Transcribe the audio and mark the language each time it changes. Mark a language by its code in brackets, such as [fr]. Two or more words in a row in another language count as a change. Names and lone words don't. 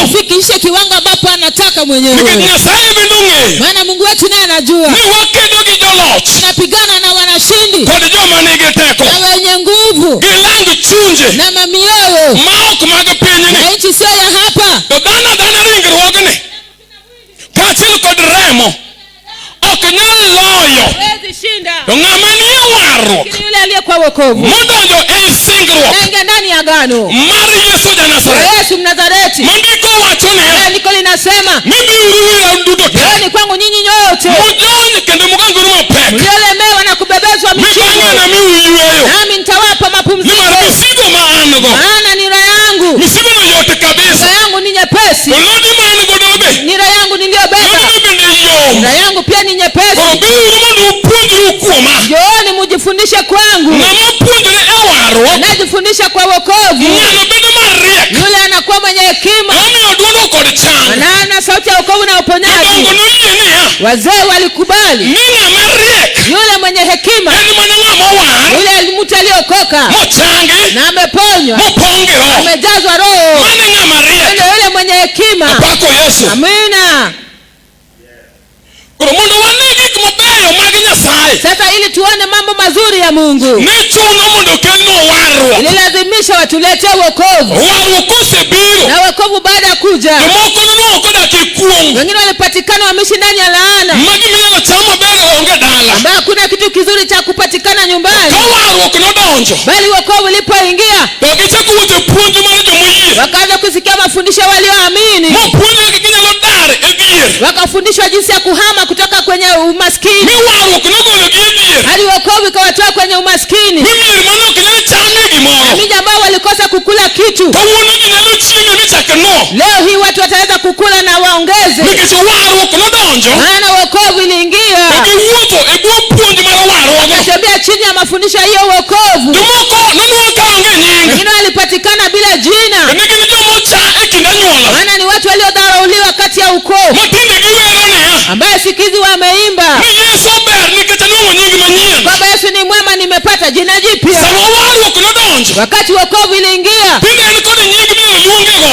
[sw] ufikishe kiwango ambapo anataka [luo] Nikech [sw] mwenyewe. [luo] Nyasaye bende ong'eyo [sw] Maana Mungu wetu naye anajua [luo] ni wakedo gi joloch [sw] tunapigana na wanashindi [luo] kod joma nigi teko [sw] na wenye nguvu [luo] gi lang chunje [sw] na mamioyo [luo] ma ok mag pinyni. [sw] na nchi sio ya hapa. [luo] To dhano ringruogni kaachiel kod remo ok nyal loyo. [sw] Hawezi shinda. [luo] To ng'ama nie warruok [sw] Lakini yule aliyekuwa wokovu [luo] modonjo ei singruok [sw] naingia ndani ya agano [luo] mar Yesu [sw] ya [luo] Janazareth, [sw] Yesu Mnazareti, [luo] mandiko wacho niya, [sw] andiko linasema, [luo] mibiuru wiyau duto te [sw] njooni kwangu nyinyi nyote [luo] mojony kendo muganguru mapek, [sw] mliolemewa na kubebezwa mizigo, [luo] mibang'e miu yweyo, [sw] nami nitawapa mapumziko. [luo] nimar misigo ma an go, [sw] Maana nira yangu [luo] misigono yot kabisa. [sw] nira yangu ni nyepesi, [luo] To lodi ma an godo be, [sw] nira yangu niliyobeba [luo] lodino bende yom. [sw] nira yangu pia ni [luo] Koro [sw] nyepesi. [luo] biuru mondo upuonjru kuoma. [sw] Njooni mujifundishe kwangu. [luo] Ng'ama puonjore e warruok, [sw] Anayejifundisha kwa wokovu, [luo] ng'ano bedo mariek. [sw] yule anakuwa mwenye hekima [luo] Omiyo duogo kod chang. [sw] na ana sauti ya wokovu na uponyaji. [luo] Jodongo noyie niya, [sw] Wazee walikubali [luo] ni ng'ama riek [sw] yule mwenye hekima, [luo] en mana ng'ama owar, [sw] yule mtu aliyokoka [luo] mochangi, [sw] na ameponywa, [luo] mopong' gi Roho. [sw] amejazwa Roho, [luo] Mano e ng'ama riek. [sw] ndio yule mwenye hekima. [luo] Apako Yesu. Amina. Koro mondo wane gik mabeyo mag Nyasaye, [sw] Sasa ili tuone mambo mazuri ya Mungu, [luo] ne chuno mondo kelnwa warruok. [sw] ililazimisha watuletee wokovu, [luo] Warruok kosebiro, [sw] na wokovu baada ya kuja, [luo] jomoko nono kodak e kuong', [sw] wengine walipatikana wameishi ndani ya laana, [luo] ma gimiyo cham maber onge dala. [sw] ambayo hakuna kitu kizuri cha kupatikana nyumbani. [luo] Ka warruok nodonjo, [sw] Bali wokovu ulipoingia, [luo] to gichako wuotho puonj mar jomoyie, [sw] wakaanza kusikia mafundisho walioamini, [luo] mopuonjogi ginyalo dar e dhier. [sw] wakafundishwa jinsi ya kuhama kutoka kwenye umaskini. [luo] Mi warruok nogoyo gidhier. [sw] hadi wokovu ikawatoa kwenye umaskini. [luo] Mimier manok nyalo chame gimoro. [sw] Miji ambao walikosa kukula kitu, [luo] Kawuono ji nyalo chieme michake no. [sw] leo hii watu wataweza kukula na waongeze. [luo] Nikech warruok nodonjo. [sw] Maana wokovu iliingia. [luo] Giwuotho e bwo puonj mar warruok. [sw] Wakatembea chini ya mafundisho ya hiyo wokovu. [luo] Jomoko nonwang' ka onge nying. [sw] Wengine walipatikana bila jina. [luo] Ne gin joma cha e kind anyuola. [sw] Maana ni watu waliodharauliwa kati ya ukoo, [luo] Matinde giwero niya. [sw] ambaye siku hizi wameimba [luo] Ni Yesu ber nikech anwang'o nying manyien. [sw] kwamba Yesu ni mwema, nimepata jina jipya. [luo] Sama warruok nodonjo. [sw] Wakati wokovu iliingia, [luo] Tinde en kod nying minyalo luonge go.